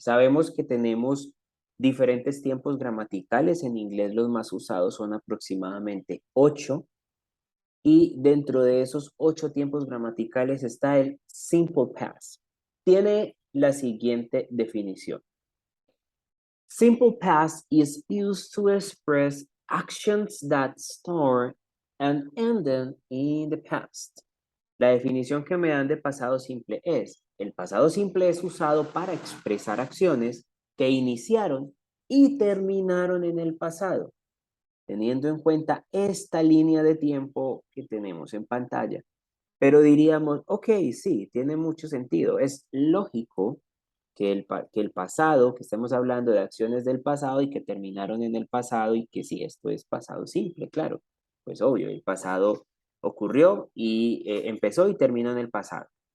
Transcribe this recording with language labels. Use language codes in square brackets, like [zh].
[es] Sabemos que tenemos diferentes tiempos gramaticales. En inglés los más usados son aproximadamente 8. Y dentro de esos 8 tiempos gramaticales está el simple past. Tiene la siguiente definición. [en] Simple past is used to express actions that start and ended in the past. [es] La definición que me dan de pasado simple es, el pasado simple es usado para expresar acciones que iniciaron y terminaron en el pasado, teniendo en cuenta esta línea de tiempo que tenemos en pantalla. Pero diríamos, ok, sí, tiene mucho sentido. Es lógico que el pasado, que estemos hablando de acciones del pasado y que terminaron en el pasado y que si esto es pasado simple, claro, pues obvio, el pasado ocurrió y empezó y terminó en el pasado.